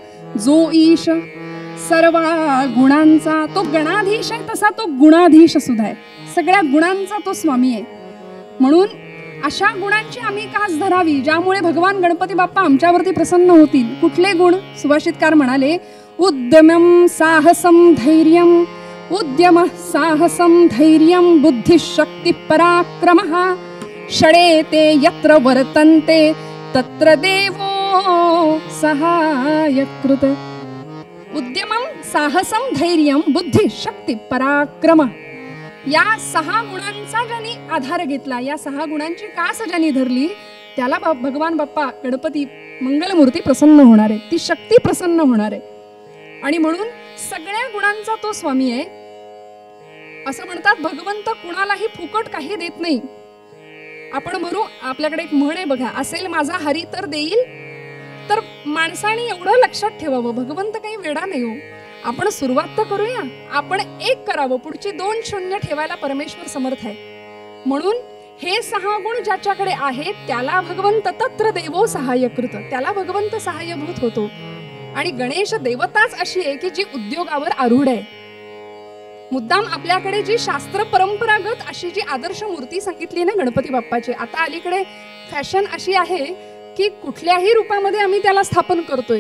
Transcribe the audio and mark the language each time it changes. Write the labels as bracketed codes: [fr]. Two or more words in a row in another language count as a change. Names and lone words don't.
[mr] गणाधीश जो ईश सर्व गुणांचा तो गणाधीश आहे, तसा तो गुणाधीश सुद्धा आहे. सगळ्या गुणांचा तो स्वामी आहे. म्हणून अशा गुणांची आम्ही कास धरावी ज्यामुळे भगवान गणपती बाप्पा आमच्यावरती प्रसन्न होतील. कुठले गुण? सुभाषितकार म्हणाले, [sa] उद्यमं साहसं धैर्यं, उद्यम साहसं धैर्यं, बुद्धिशक्ती पराक्रमः, षडेते यत्र वर्तन्ते तत्र देवो सहायकृत. उद्यमं साहसं धैर्यं, बुद्धिशक्ती पराक्रम, [mr] या 6 गुणांचा ज्यांनी आधार घेतला, या 6 गुणांची कास ज्यांनी धरली, त्याला भगवान बाप्पा गणपती मंगलमूर्ती प्रसन्न होणार आहे, ती शक्ती प्रसन्न होणार आहे. आणि म्हणून सगळ्या गुणांचा तो स्वामी आहे. असं म्हणतात भगवंत कुणालाही फुकट काही देत नाही. आपण म्हणू, आपल्याकडे एक म्हण आहे बघा, असेल माझा हरी तर देईल. तर माणसाने एवढं लक्षात ठेवावं, भगवंत काही वेडा नाही हो. आपण सुरुवात तर करूया, आपण 1 करावं, पुढची 2 शून्य ठेवायला परमेश्वर समर्थ आहे. म्हणून हे 6 गुण ज्याच्याकडे आहेत त्याला भगवंत [sa] तत्र देवो सहाय्यकृत, [mr] त्याला भगवंत सहाय्यभूत होतो. आणि गणेश देवताच अशी आहे की जी उद्योगावर आरूढ आहे. मुद्दाम आपल्याकडे जी शास्त्र परंपरागत अशी जी आदर्श मूर्ती सांगितली ना गणपती बाप्पाची, आता अलीकडे फॅशन अशी आहे की कुठल्याही रूपामध्ये आम्ही त्याला स्थापन करतोय.